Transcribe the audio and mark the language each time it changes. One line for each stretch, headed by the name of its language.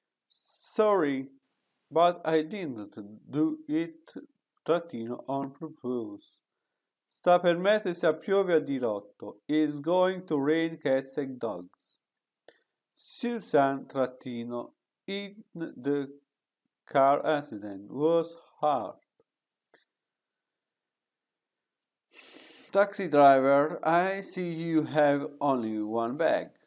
English: Sorry, but I didn't do it on purpose.
Italian: Sta per mettersi a piove a dirotto.
English: It's going to rain cats and dogs. Susan in the car accident was hurt. Taxi driver, I see you have only one bag.